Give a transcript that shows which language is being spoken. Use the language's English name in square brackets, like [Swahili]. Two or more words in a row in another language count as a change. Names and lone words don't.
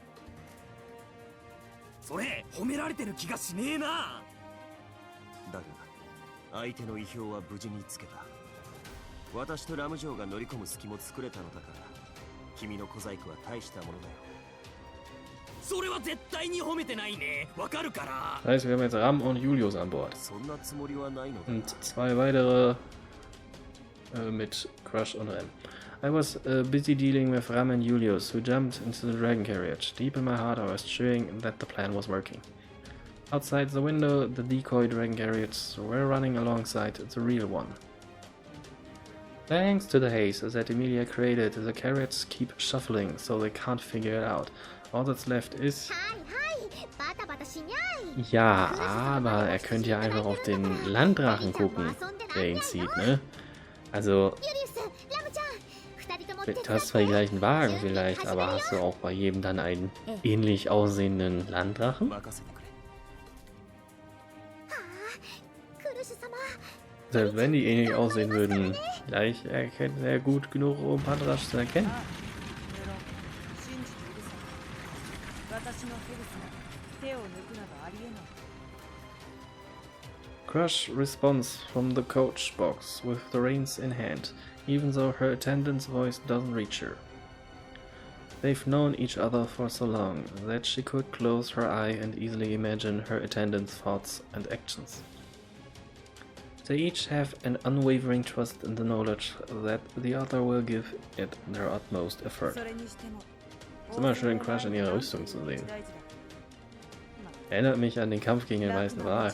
[Japanese] それ褒められてる気がしねえな。だが相手の意表は無事につけた。私とラムジョーが乗り込む隙も作れたのだから、君の小細工は大したものだよ。それは絶対に褒めてないね。わかるから。 [German] Das heißt, wir haben jetzt Ram und Julius an Bord. [Japanese] そんなつもりはないのだ。 [German] Und zwei weitere mit Crush und Rem. [English] I was busy dealing with Ram and Julius, who jumped into the dragon carriage. Deep in my heart I was cheering that the plan was working. Outside the window, the decoy dragon carriages were running alongside the real one. Thanks to the haze that Emilia created, the carrots keep shuffling, so they can't figure it out. All that's left is... [German] Ja, aber er könnte ja einfach auf den Landdrachen gucken, der ihn zieht, ne? Also, du hast zwar die gleichen Wagen vielleicht, aber hast du auch bei jedem dann einen ähnlich aussehenden Landdrachen? Selbst wenn die ähnlich aussehen würden, vielleicht erkennt er gut genug, um Padrasch zu erkennen. [English] Crush responds from the coach box with the reins in hand, even though her attendant's voice doesn't reach her. They've known each other for so long that she could close her eye and easily imagine her attendant's thoughts and actions. They each have an unwavering trust in the knowledge that the other will give it their utmost effort. [German] Es ist immer schön, Crush in ihrer Rüstung zu sehen. Erinnert mich an den Kampf gegen den Weißen Wal.